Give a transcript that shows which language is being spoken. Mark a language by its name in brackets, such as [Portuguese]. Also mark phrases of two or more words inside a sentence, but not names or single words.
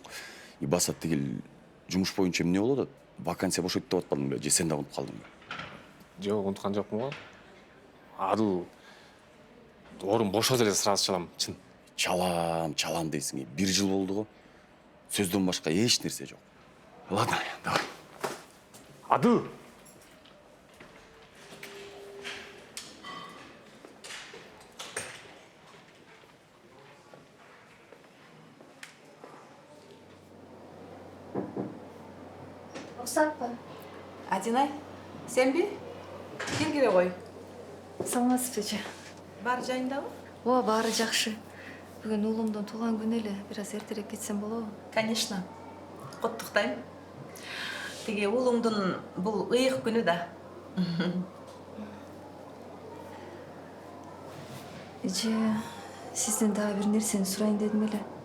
[Kyrgyz] И баса тигил жумуш боюнча эмне болуп атат? Вакансия бошойт деп атпадың беле? Же сен да унутуп калдыңбы? Жок, унуткан жокмун го. Адыл орун бошосо эле сразу чалам, чын. Чалам дейсиң. 1 жыл болду го. Сөздөн башка эч нерсе жок. [Russian] Ладно, давай. [Kyrgyz] Адыл! [Kazakh] Рұқсат па? [Kyrgyz] Адинай, сен бе? Кел келе ғой. Саламатсыз эже. Бар жайындабы? О, баары жакшы. Бүгүн уулумдун туулган күнү эле. Бир аз эртерээк кетсем болобу? Конечно. Куттуктайм. Тиги уулуңдун бул ыйык күнү да. Эже, сизден дагы бир нерсени сурайын дедим эле.